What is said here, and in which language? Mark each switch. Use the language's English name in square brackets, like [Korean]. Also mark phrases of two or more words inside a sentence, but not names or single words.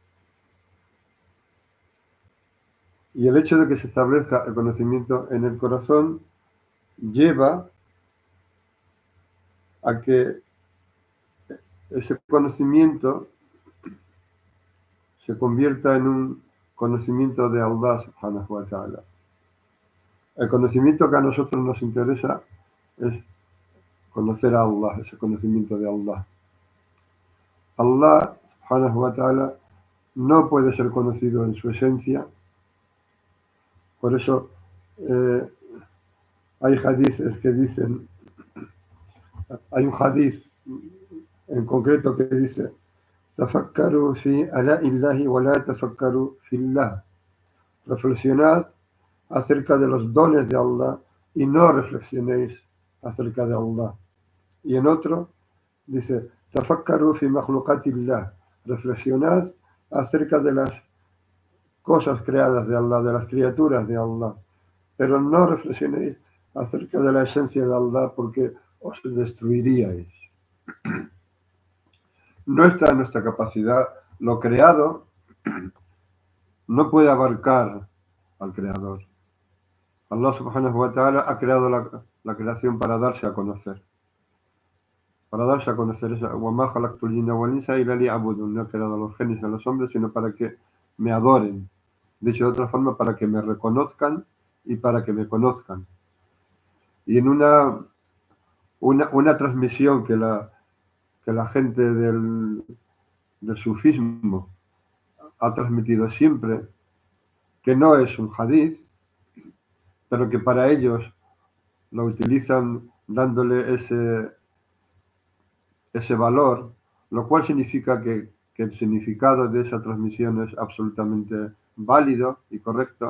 [Spanish] Y el hecho de que se establezca el conocimiento en el corazón lleva a que ese conocimiento se convierta en un conocimiento de [Arabic] الله سبحانه وتعالى. [Spanish] El conocimiento que a nosotros nos interesa es conocer a Allah, ese conocimiento de Allah. [Arabic] الله سبحانه وتعالى [Spanish] no puede ser conocido en su esencia. Por eso hay hadices que dicen, hay un hadiz en concreto que dice: [Arabic] تفكروا في آلاء الله ولا تفكروا في الله. [Spanish] Reflexionad acerca de los dones de Allah y no reflexionéis acerca de Allah. Y en otro dice: [Arabic] تفكروا في مخلوقات الله. [Spanish] Reflexionad acerca de las cosas creadas de Allah, de las criaturas de Allah, pero no reflexionéis acerca de la esencia de Allah, porque os destruiríais. No está en nuestra capacidad. Lo creado no puede abarcar al creador. [Arabic] الله سبحانه وتعالى [Spanish] ha creado la creación para darse a conocer. Para darse a conocer. [Arabic] وَمَا خَلَقْتُ الْجِنَّ وَالْإِنسَ إِلَّا لِيَعْبُدُونِ. [Spanish] No he creado a los genios y a los hombres, sino para que me adoren. Dicho de otra forma, para que me reconozcan y para que me conozcan. Y en una transmisión que la que la gente del sufismo ha transmitido siempre, que no es un hadith, pero que para ellos lo utilizan dándole ese valor, lo cual significa que el significado de esa transmisión es absolutamente válido y correcto.